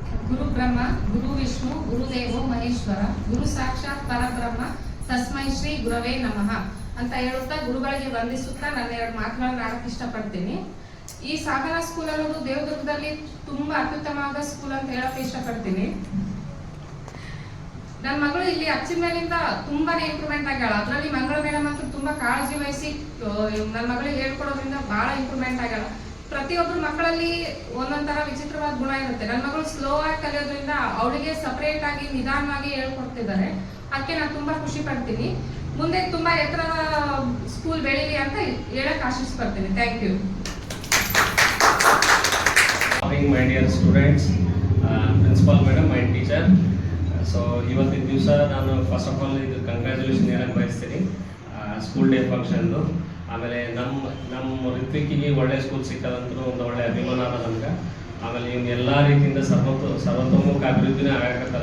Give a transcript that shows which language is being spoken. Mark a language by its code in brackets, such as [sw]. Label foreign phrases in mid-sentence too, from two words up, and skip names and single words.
[sa] ಗುರು ಬ್ರಹ್ಮ ಗುರು ವಿಷ್ಣು ಗುರುದೇವೋ ಮಹೇಶ್ವರ ಗುರು ಸಾಕ್ಷಾತ್ ಪರಬ್ರಹ್ಮ ತಸ್ಮೈ ಶ್ರೀ ಗುರವೇ ನಮಃ [kn] ಅಂತ ಹೇಳುತ್ತಾ ಗುರುಗಳಿಗೆ ವಂದಿಸುತ್ತಾ ನಾನು 2 ಮಾತುಗಳನ್ನು ಆಡಕ್ಕೆ ಇಷ್ಟಪಡ್ತೀನಿ. ಈ ಸಾಧನಾ ಸ್ಕೂಲ್ ಅನ್ನೋದು ದೇವದುರ್ಗದಲ್ಲಿ ತುಂಬಾ ಅತ್ಯುತ್ತಮವಾದ ಸ್ಕೂಲ್ ಅಂತ ಹೇಳಕ್ಕೆ ಇಷ್ಟಪಡ್ತೀನಿ. ನನ್ನ ಮಗಳು ಇಲ್ಲಿ ಹಚ್ಚಿದ ಮೇಲಿಂದ ತುಂಬಾನೇ ಇಂಪ್ರೂವ್ಮೆಂಟ್ ಆಗ್ಯಾಳ. ಅದರಲ್ಲಿ ಮಂಗಳ ಮೇಡಮ್ ಅಂತೂ ತುಂಬಾ ಕಾಳಜಿ ವಹಿಸಿ ನನ್ನ ಮಗಳಿಗೆ ಹೇಳ್ಕೊಡೋದ್ರಿಂದ ಬಹಳ ಇಂಪ್ರೂವ್ಮೆಂಟ್ ಆಗ್ಯಾಳ. ಪ್ರತಿಯೊಬ್ಬರು ಮಕ್ಕಳಲ್ಲಿ ಒಂದೊಂದರ ವಿಚಿತ್ರವಾದ ಗುಣ ಇರುತ್ತೆ. ನನ್ನ ಮಗಳು ಸ್ಲೋ ಆಗಿ ಕಲಿಯೋದ್ರಿಂದ ಅವಳಿಗೆ ಸಪರೇಟ್ ಆಗಿ ನಿಧಾನವಾಗಿ ಹೇಳ್ಕೊಡ್ತಿದ್ದಾರೆ. ಅದಕ್ಕೆ ನಾನು ತುಂಬಾ ಖುಷಿ ಪಡ್ತೀನಿ. ಮುಂದೆ ತುಂಬಾ ಎತ್ತರ ಸ್ಕೂಲ್ ಬೆಳೀಲಿ ಅಂತ ಹೇಳಕ್ ಆಶಿಸ್ಪಡ್ತೀನಿ. [en] thank you. My dear students, principal madam, my teacher. [kn] ಸೊ ಇವತ್ತಿನ ದಿವಸ ನಾನು [en] first of all [kn] ಇದು ಕಂಗ್ರ್ಯಾಚುಲೇಷನ್ ಹೇಳಕ್ಕೆ ಬಯಸ್ತೀನಿ [en] school day [kn] ಫಂಕ್ಷನ್ದು. ಆಮೇಲೆ ನಮ್ಮ ಋತ್ವಿಕಿಗೆ ಒಳ್ಳೆ ಸ್ಕೂಲ್ ಸಿಕ್ಕದಂತೂ ಒಂದು ಒಳ್ಳೆ ಅಭಿಮಾನ ಅದ ನಮ್ಗೆ. ಆಮೇಲೆ ಇವ್ನು ಎಲ್ಲ ರೀತಿಯಿಂದ ಸರ್ವತೋಮುಖ ಅಭಿವೃದ್ಧಿನೇ ಆಗಕತ್ತಾನ.